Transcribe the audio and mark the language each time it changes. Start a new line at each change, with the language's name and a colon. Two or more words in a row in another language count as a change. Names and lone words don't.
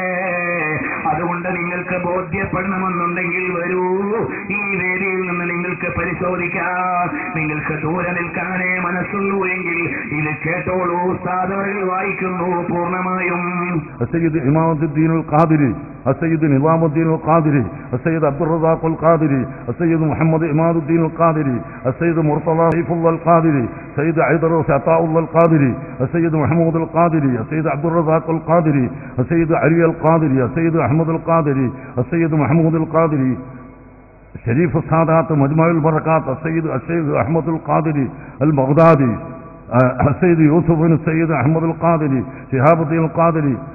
Malayalam: അതുകൊണ്ട് നിങ്ങൾക്ക് ബോധ്യപ്പെടണമെന്നുണ്ടെങ്കിൽ വരൂ, ഈ വേദിയിൽ നിന്ന് നിങ്ങൾക്ക് പരിശോധിക്കാം. നിങ്ങൾക്ക് ദൂരെ നിൽക്കാനേ മനസ്സുള്ളൂ എങ്കിൽ ഇത് കേട്ടോളൂ. ഉസ്താദുകൾ വായിക്കുന്നു പൂർണ്ണമായും. സയ്യിദ് ഇമാമുദ്ദീൻ അൽ ഖാദിരി,
Arabic: السيد نظام الدين القادري، السيد عبد الرزاق القادري، السيد محمد إماد الدين القادري، السيد مرتضى سيف الله القادري، السيد عيدر عطاء الله القادري، السيد محمود القادري، السيد عبد الرزاق القادري، السيد علي القادري، السيد أحمد القادري، السيد محمود القادري، شريف السادات مجمع البركات، السيد أحمد القادري البغدادي، السيد يوسف بن السيد أحمد القادري، شهاب الدين القادري،